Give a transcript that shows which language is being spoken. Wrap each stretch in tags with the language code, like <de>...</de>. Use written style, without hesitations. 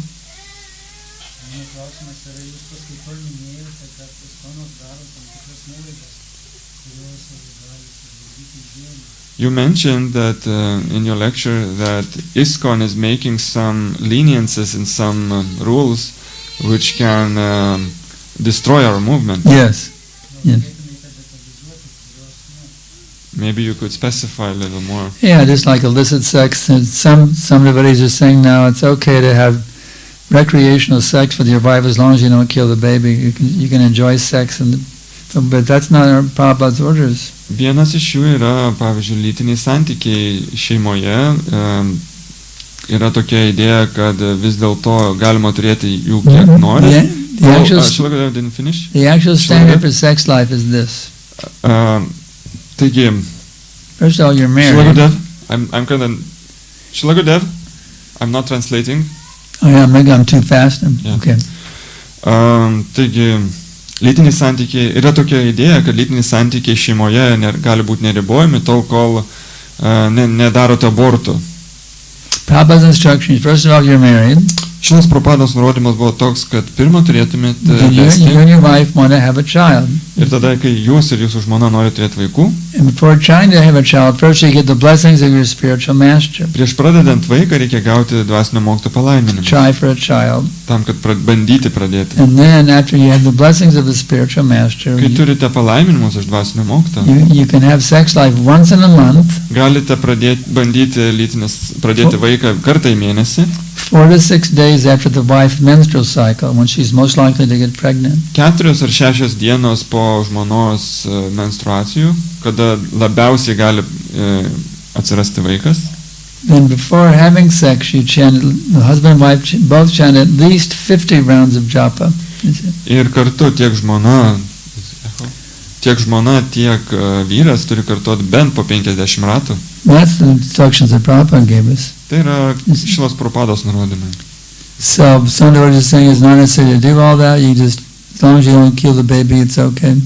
<lt>Mano klausimas yra, jūs paskaitoje minėjote, kad Iskonas daro tam tikras nuolaidas, kurios gali sudaryti žemę.</lt> <en>You mentioned that in your lecture that ISKCON is making some leniences in some rules which can destroy our movement. Yes. Yes.</en> <lt>Galėtumėte detalizuoti, kurios ne.</lt> <en>Maybe you could specify a little more. Yeah, just like illicit sex. And some devotees are saying now it's okay to have recreational sex with your wife as long as you don't kill the baby. You can enjoy sex, but that's not our Prabhupada's orders.</en> <lt>Vienas iš jų yra, pavyzdžiui, lytiniai santykiai šeimoje. Yra tokia idėja, kad vis dėlto galima turėti jų kiek nori.</lt> <en>Didn't finish. The actual standard for sex life is this.</en> <lt>Taigi,</lt> <en>First of all, you're married. Shilagudev, I'm not translating. Oh yeah, maybe I'm too fast. Yeah. Okay.</en> <lt>Taigi, lytiniai santykiai, yra tokia idėja, kad lytiniai santykiai šeimoje gali būti neribojami tol, kol nedarote abortų.</lt> <en>Prabhupada's instruction is, first of all, you're married.</en> <lt>Šitas Prabhupados nurodymas buvo toks, kad pirmą turėtumėte</lt> <en>You and your wife want to have a child.</en> <lt>ir tada, kai jūs ir jūsų žmona norite turėti vaikų,</lt> <en>And before trying to have a child, first you get the blessings of your spiritual master.</en> <lt>prieš pradedant vaiką reikia gauti dvasinio mokytojo palaiminimą,</lt> <en>Try for a child.</en> <lt>tam, kad bandyti pradėti.</lt> <en>And then after you have the blessings of the spiritual master,</en> <lt>Kai turite palaiminimus iš dvasinio mokytojo,</lt> <en>you can have sex life once in a month,</en> <lt>galite pradėti vaiką kartą į mėnesį,</lt> <en>4 to 6 days after the wife's menstrual cycle, when she's most likely to get pregnant.</en> <lt>4 ar 6 dienos po žmonos menstruacijų, kada labiausiai gali atsirasti vaikas.</lt> <en>Then before having sex, you chant, the husband and wife both chant at least 50 rounds of japa.</en> <lt>Ir kartu tiek žmona, tiek vyras turi kartuoti bent po 50 ratų.</lt> <en>That's the instructions that Prabhupada gave us.</en> <lt>Tai yra šilas Prabhupados nurodymai.</lt> <en>So some devotees are saying it's not necessary to do all that. You just, as long as you don't kill the baby, it's okay.</en>